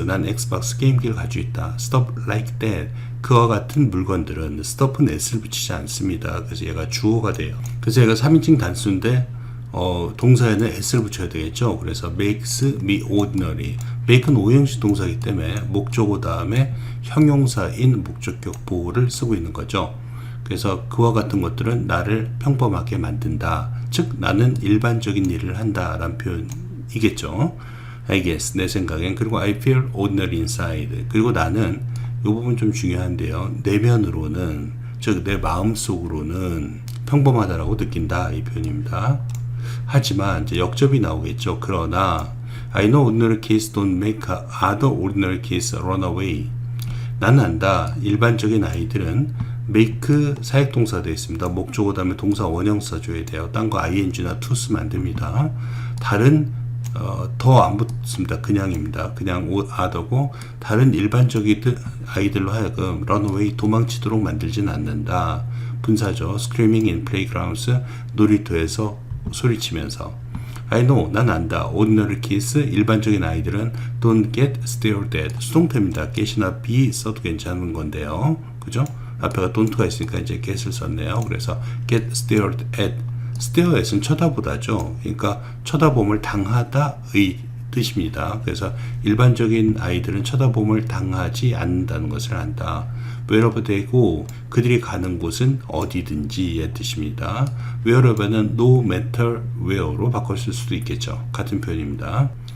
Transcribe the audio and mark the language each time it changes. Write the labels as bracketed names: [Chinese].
[Korean] 난 엑스박스 게임기를 가지고 있다. [English] Stuff like that. [Korean] 그와 같은 물건들은 stuff는 s를 붙이지 않습니다. 그래서 얘가 주어가 돼요. 그래서 얘가 3인칭 단수인데 동사에는 s를 붙여야 되겠죠. 그래서 [English] makes me ordinary. [Korean] make는 오형식 동사이기 때문에 목적어 다음에 형용사인 목적격 보호를 쓰고 있는 거죠. 그래서 그와 같은 것들은 나를 평범하게 만든다. 즉 나는 일반적인 일을 한다 라는 표현이겠죠. [English] I guess [Korean] 내 생각엔. [English] 그리고 I feel ordinary inside. [Korean] 그리고 나는 이 부분 좀 중요한데요. 내면으로는 즉 내 마음속으로는 평범하다라고 느낀다 이 표현입니다. 하지만 이제 역접이 나오겠죠. 그러나 [English] I know ordinary kids don't make other ordinary kids run away. [Korean] 나는 안다. 일반적인 아이들은 make 사역동사 되어 있습니다. 목적어 다음에 동사 원형 써줘야 돼요. 딴 거 ing나 to 쓰면 안 됩니다. 다른 더 안 붙습니다. 그냥입니다. 그냥 other고 다른 일반적인 아이들로 하여금 runaway 도망치도록 만들진 않는다. 분사죠. [English] screaming in playgrounds [Korean] 놀이터에서 소리치면서 [English] I know [Korean] 난 안다. [English] ordinary kids [Korean] 일반적인 아이들은 [English] don't get stared at [Korean] 수동태입니다. get이나 be 써도 괜찮은 건데요. 그죠? 앞에가 don't가 있으니까 이제 get을 썼네요. [English] 그래서 get stared at stare at은 [Korean] 쳐다보다죠. 그러니까 쳐다봄을 당하다의 뜻입니다. 그래서 일반적인 아이들은 쳐다봄을 당하지 않는다는 것을 안다. [English] wherever they go [Korean] 그들이 가는 곳은 어디든지의 뜻입니다. wherever는 no matter where로 바꿨을 수도 있겠죠. 같은 표현입니다.